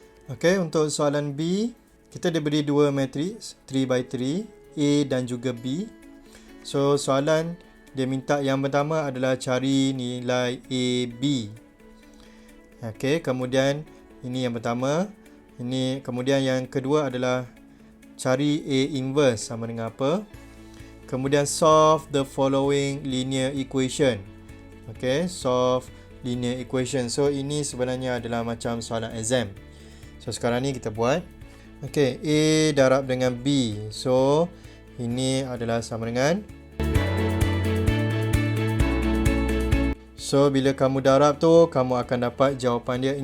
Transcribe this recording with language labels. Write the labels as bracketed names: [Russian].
[Malay] Okay, untuk soalan B, kita diberi 2 matriks 3x3, A dan juga B. So soalan dia minta yang pertama adalah cari nilai A, B. Okay, kemudian ini yang pertama. Ini kemudian yang kedua adalah cari A inverse sama dengan apa. Kemudian [English] solve the following linear equation. Okay, solve linear equation. [Malay] So ini sebenarnya adalah macam soalan exam. So sekarang ni kita buat. Okay, A darab dengan B. So ini adalah sama dengan, so bila kamu darab tu kamu akan dapat jawapan dia.